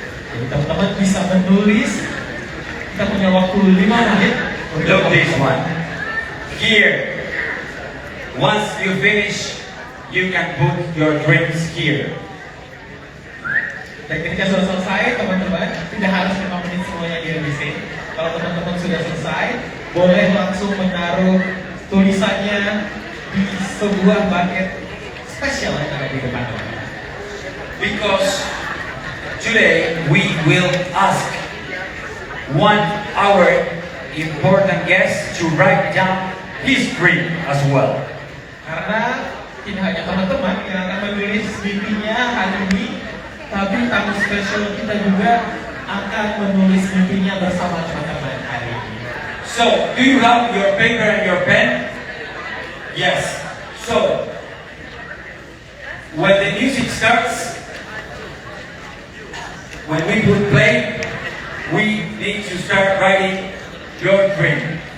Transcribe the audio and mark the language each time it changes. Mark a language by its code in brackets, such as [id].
[id] Jadi teman-teman bisa menulis. Kita punya waktu 5 menit. [en] Look this one. Here. Once you finish, you can put your dreams here. [id] Dan ketika sudah selesai, teman-teman tidak harus 5 menit semuanya dihabisin. Kalau teman-teman sudah selesai, boleh langsung menaruh tulisannya di sebuah bucket spesial yang ada di depan teman-teman. [en] Because today we will ask one our important guest to write down his dream as well. [id] Karena tidak hanya teman-teman yang akan menulis mimpinya hari ini, tapi tamu spesial kita juga akan menulis mimpinya bersama teman-teman hari ini. [en] So, do you have your paper and your pen? Yes. So, when the music starts, when we put play, we need to start writing your dream.